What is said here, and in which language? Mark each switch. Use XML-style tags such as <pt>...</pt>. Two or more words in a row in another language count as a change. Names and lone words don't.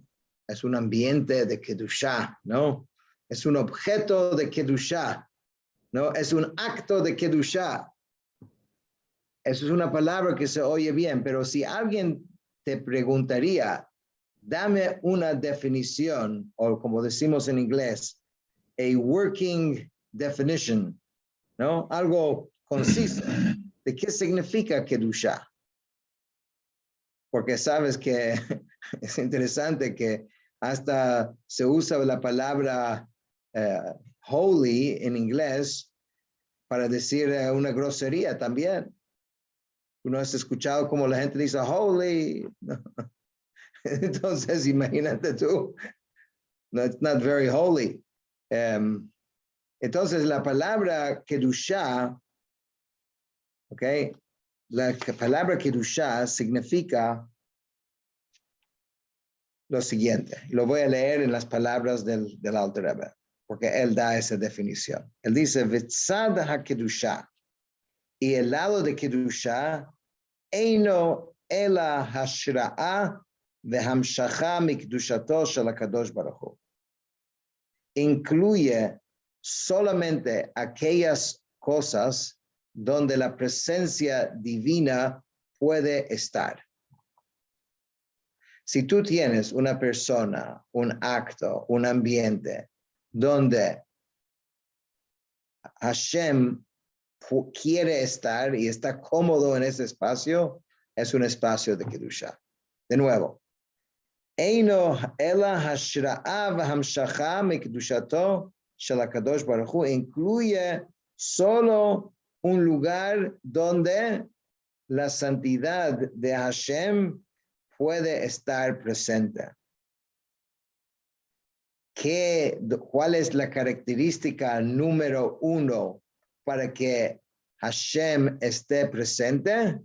<es>Es un ambiente de Kedushá, ¿no? Es un objeto de Kedushá, ¿no? Es un acto de Kedushá. Eso es una palabra que se oye bien, pero si alguien te preguntaría, dame una definición, o como decimos en inglés,</es> <en>a working definition,</en> <es>¿no? Algo conciso de qué significa Kedushá. Porque sabes que es interesante que hasta se usa la palabra holy en inglés para decir una grosería también. Uno has escuchado como la gente dice holy. Entonces, imagínate tú, no,</es> <en>it's not very holy.</en> <es>Entonces, la palabra Kedushá, ¿ok? La palabra Kedushá significa lo siguiente. Lo voy a leer en las palabras del Alter Rebbe, porque él da esa definición. Él dice,</es> <he>וצד הקדושה,</he> <es>y el lado de Kedushá,</es> <he>אינו אלא השראה והמשכה מקדושתו של הקדוש ברוך הוא.</he> <es>Incluye solamente aquellas cosas donde la presencia divina puede estar. Si tú tienes una persona, un acto, un ambiente donde Hashem quiere estar y está cómodo en ese espacio, es un espacio de Kedushá. De nuevo,</es> <he>אינו אלא השראה והמשכה מקדושתו של הקדוש ברוך הוא</he> <es>incluye solo un lugar donde la santidad de Hashem puede estar presente. ¿Cuál es la característica número 1 para que Hashem esté presente?</es>